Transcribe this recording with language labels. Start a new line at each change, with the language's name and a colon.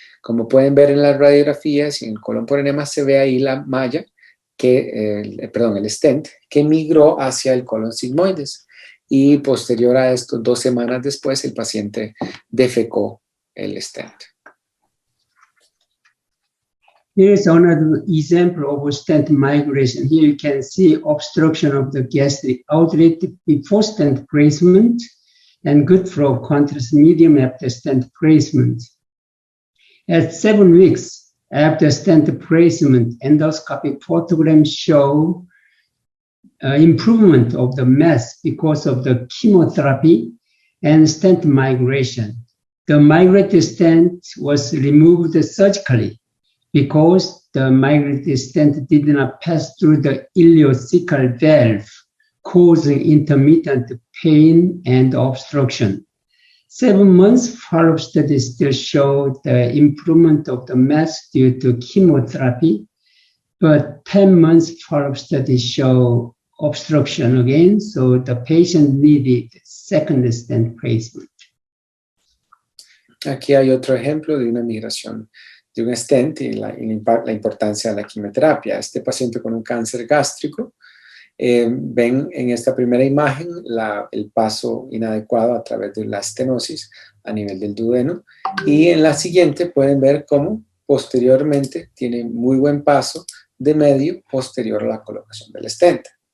Spanish: Como pueden ver en las radiografías y en el colon por enema se ve ahí la malla, el stent, que migró hacia el colon sigmoides. Y posterior a esto, 2 semanas después, el paciente defecó el stent.
English: Here is another example of a stent migration. Here you can see obstruction of the gastric outlet before stent placement and good flow contrast medium after stent placement. At 7 weeks after stent placement, endoscopic photograms show improvement of the mass because of the chemotherapy and stent migration. The migrated stent was removed surgically because the migrated stent did not pass through the ileocecal valve, causing intermittent pain and obstruction. 7 months follow-up studies still show the improvement of the mass due to chemotherapy, but 10 months follow-up studies show obstruction again, so the patient needed second stent placement.
Spanish: Aquí hay otro ejemplo de una migración de un stent y la importancia de la quimioterapia. Este paciente con un cáncer gástrico, ven en esta primera imagen el paso inadecuado a través de la estenosis a nivel del duodeno, y en la siguiente pueden ver cómo posteriormente tiene muy buen paso de medio posterior a la colocación del stent.